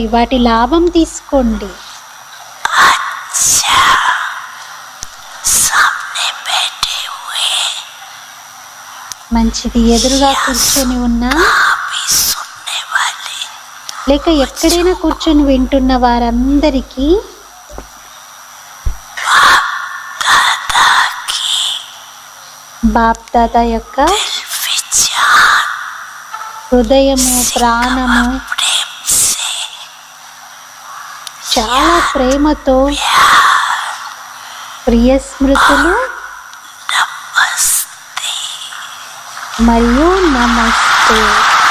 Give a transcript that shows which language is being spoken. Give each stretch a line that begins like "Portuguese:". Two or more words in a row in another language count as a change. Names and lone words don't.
Telugu: వాటి లాభం తీసుకోండి.
Hindi: अच्छा सामने बैठे हुए
Telugu: మంచిది. ఎదురుగా కూర్చొని ఉన్నా
Hindi: भी सुनने वाले
Telugu: లేక ఎక్కడైనా కూర్చొని వింటున్న వారందరికీ
Hindi: दादा की
Telugu: బాప్ దాదా యొక్క
Hindi: विचार
Telugu: హృదయము, ప్రాణము
Hindi: प्रेम से
Telugu: చాలా ప్రేమతో ప్రియ స్మృతులు
Hindi: नमस्ते।
Telugu: మరియు నమస్తే.